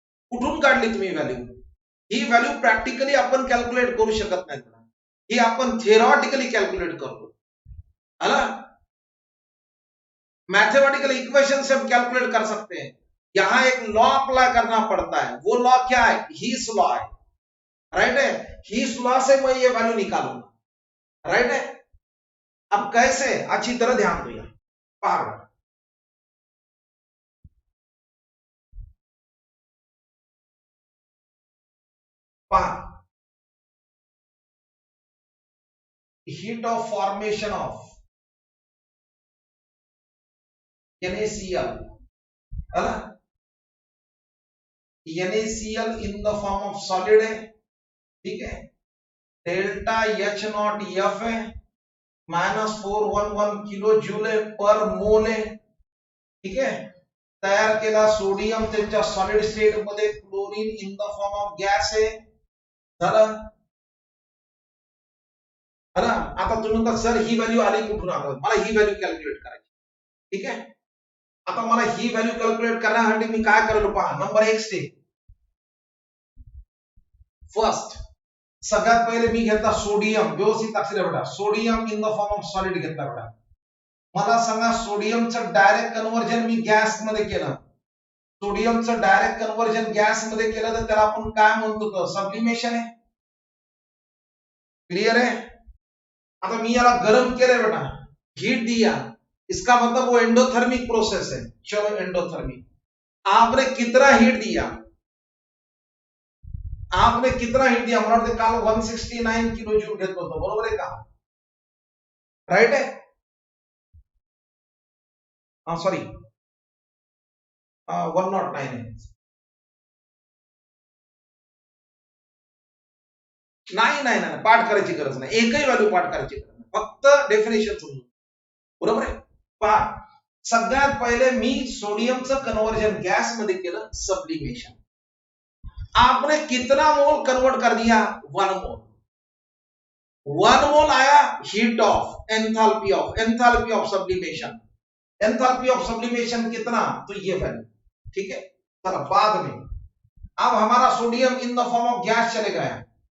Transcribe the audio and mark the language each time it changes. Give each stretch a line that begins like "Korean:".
Marathi: कुठून काढली तुम्ही व्हॅल्यू? ही व्हॅल्यू प्रॅक्टिकली आपण कॅल्क्युलेट करू शकत नाही. ही आपण थिअरॉटिकली कॅल्क्युलेट करतो. आला?
Hindi: मैथमेटिकल इक्वेशन से हम कैलकुलेट कर सकते हैं। यहां एक लॉ अप्लाई करना पड़ता है, वो लॉ क्या है? हीस लॉ है, राइट है। हीस लॉ से मैं ये वैल्यू निकालूंगा, राइट है। अब कैसे, अच्छी तरह ध्यान दो। पहाड़ पहाड़
English: heat of formation of NaCl,
Hindi: है ना?
English: NaCl in the form of solid
Hindi: है, ठीक है। डेल्टा एच नॉट एफ है, -411 किलो जूल पर मोल है, ठीक है।
Marathi: तयार केला सोडियम त्यांच्या सॉलिड स्टेट मध्ये, chlorine in the form of gas आहे, झालं,
Hindi: है ना।
Marathi: आता तुम्ही म्हणता सर ही व्हॅल्यू आली कुठून? आता मला ही व्हॅल्यू कॅल्क्युलेट करायची, ठीक आहे। आता मला ही व्हॅल्यू कॅल्क्युलेट करण्यासाठी मी काय करेल पहा। नंबर 1 स्टेप, फर्स्ट सगळ्यात पहिले मी घेतला सोडियम, व्यवस्थित लक्ष द्या बेटा, sodium in the form of solid घेतला बेटा। मला सांगा सोडियमचं डायरेक्ट कन्व्हर्जन मी गॅस मध्ये केलं, सोडियमचं डायरेक्ट कन्व्हर्जन गॅस मध्ये केलं तर त्याला आपण काय म्हणतो? तर सब्लिमेशन आहे,
Hindi: क्लियर है।
Marathi: आता मी याला गरम केलंय बेटा,
Hindi: हीट दिया, इसका मतलब वो एंडोथर्मिक प्रोसेस है। चलो एंडोथर्मिक, आपने कितना हीट दिया? आपने कितना हीट दिया?
Marathi: मला वाटतं काल 169 किलो जूल घेतलं होतं, बरोबर आहे का?
Hindi: राइट है, हाँ सॉरी 109 है।
Marathi: नाही नाही नाही, पाठ करायची गरज नाही, एकही व्हॅल्यू पाठ करायची गरज नाही, फक्त डेफिनेशन समजून, बरोबर आहे। पहा, सगळ्यात पहिले मी सोडियमचं कन्वर्जन गॅस मध्ये केलं, सब्लिमेशन।
Hindi: आपने कितना मोल कन्वर्ट कर दिया? 1 मोल। 1 मोल आया heat of enthalpy of sublimation. Enthalpy of sublimation कितना? तो ये वैल्यू, ठीक है। चलो बाद में, अब हमारा sodium in the form of gas चले गया।